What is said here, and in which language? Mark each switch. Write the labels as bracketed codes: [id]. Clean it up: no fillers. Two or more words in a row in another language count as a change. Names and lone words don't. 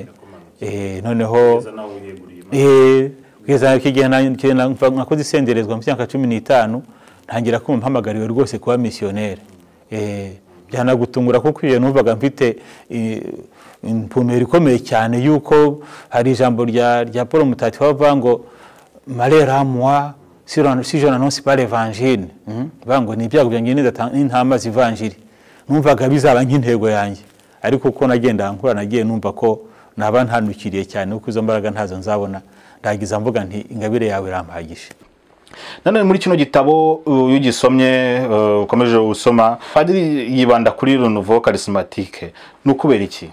[rw] Noneho kugeza kigihe nakoze isenderezwa mu myaka 15, ntangira ko mpamagariwe rwose kuba missionnaire. Byanagutungura kuko iyo numvaga mfite impumero ikomeye cyane yuko hari ijambo rya Paul mutagatifu bavuga ngo [fr] malheur à moi si je n'annonce pas l'évangile, [rw] bango ni ibyago byanjye n'intama z'ivangile. Numvaga bizaba nk'intego yanjye, ariko uko nagenda nkura nagiye numva ko naba ntanukiriye cyane, uko izo mbaraga ntazo nzabona, ndagiza mvuga nti ingabire yawe irampagisha. Nanone muri kino gitabo iyo ugisomye ukomeje usoma Padiri yibanda kuri [fr] renouveau charismatique [rw] n'ukubera iki?